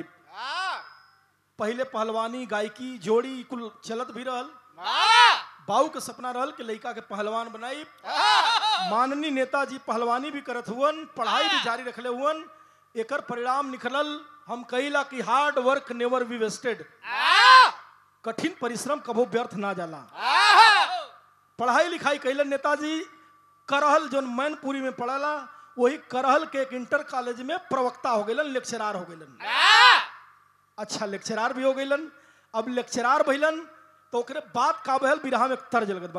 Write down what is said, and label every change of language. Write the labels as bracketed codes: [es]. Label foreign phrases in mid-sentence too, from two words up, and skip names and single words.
[bho] पहले पहलवानी, गायकी, जोड़ी कुल चलत भी रहल। बाऊ के सपना रहल कि लड़का के पहलवान बनाई। माननीय नेताजी पहलवानी भी करत हुवन, पढ़ाई भी जारी रखले हुवन। एकर परिणाम निकलल, हम कहिला कि [en] hard work never be wasted, [bho] कठिन परिश्रम कबो व्यर्थ ना जाला। पढ़ाई लिखाई कैलन नेताजी। करहल जो मैनपुरी में पढ़ला, वही करहल के एक [en] inter college [bho] में प्रवक्ता हो गइलन, लेक्चरार हो गइलन। अच्छा, लेक्चरार भी हो गइलन। अब लेक्चरार भइलन तो ओकरे बात का बहल बिरहा में एक तर्ज लगत बा।